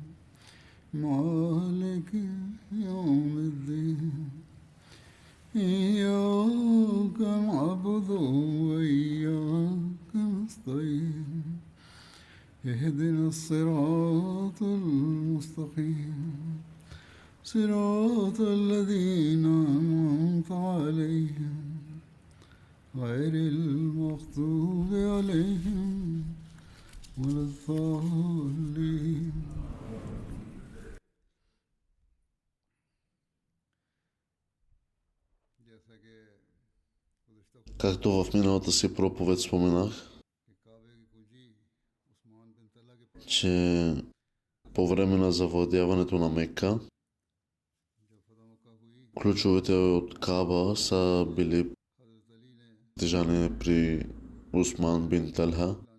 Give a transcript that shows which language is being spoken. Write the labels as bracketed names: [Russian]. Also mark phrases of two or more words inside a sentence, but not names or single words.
[Arabic] مالك يوم الدين إياك نعبد وإياك نستعين اهدنا الصراط المستقيم صراط الذين أنعمت عليهم غير المغضوب عليهم ولا الضالين. [Bulgarian] Както в миналата си проповед споменах, че по време на завладяването на Мека, ключовете от Каба са били притежани при Усман бин Талха.